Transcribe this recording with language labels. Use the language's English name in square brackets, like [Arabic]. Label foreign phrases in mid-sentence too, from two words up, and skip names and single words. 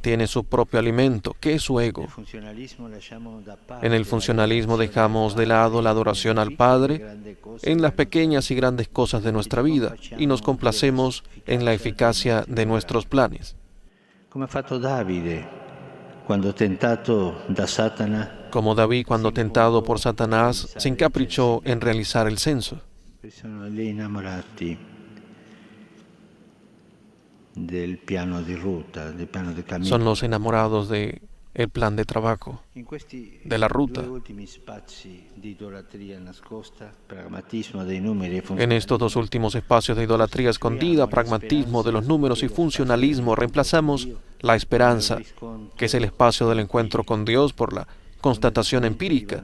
[Spanish] tiene su propio alimento, que es su ego. En el funcionalismo dejamos de lado la adoración al Padre en las pequeñas y grandes cosas de nuestra vida y nos complacemos en la eficacia de nuestros planes. Como David cuando [Italian] tentato da Satana, [Spanish] como David cuando tentado por Satanás se encaprichó en realizar el censo. [Italian] Sono gli innamorati del piano di ruta, del piano di camino. [Spanish] Son los enamorados de el plan de trabajo, de la ruta. En estos dos últimos espacios de idolatría escondida, pragmatismo de los números y funcionalismo, reemplazamos la esperanza, que es el espacio del encuentro con Dios, por la constatación empírica.